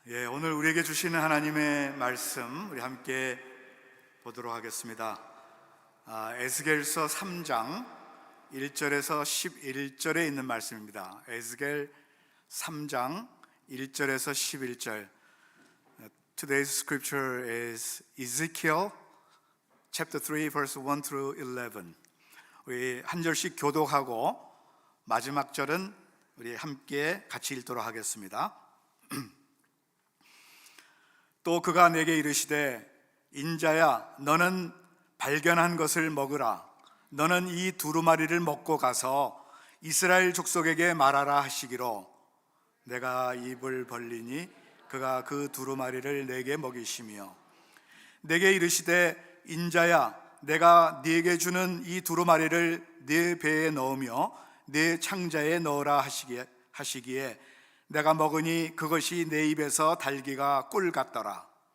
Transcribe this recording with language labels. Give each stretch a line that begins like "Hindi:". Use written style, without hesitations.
Korean: 오늘 우리에게 주시는 하나님의 말씀 우리 함께 보도록 하겠습니다. 에스겔서 3장 1절에서 11절에 있는 말씀입니다. 에스겔 3장 1절에서 11절.
English: Today's scripture is Ezekiel chapter 3 verse 1 through 11.
Korean: 우리 한 절씩 교독하고 마지막 절은 우리 함께 같이 읽도록 하겠습니다. 또 그가 내게 이르시되 인자야 너는 발견한 것을 먹으라. 너는 이 두루마리를 먹고 가서 이스라엘 족속에게 말하라 하시기로 내가 입을 벌리니 그가 그 두루마리를 내게 먹이시며 내게 이르시되 인자야 내가 네게 주는 이 두루마리를 네 배에 넣으며 네 창자에 넣으라 하시기에 내가 먹으니 그것이 내 입에서 달기가 꿀 같더라.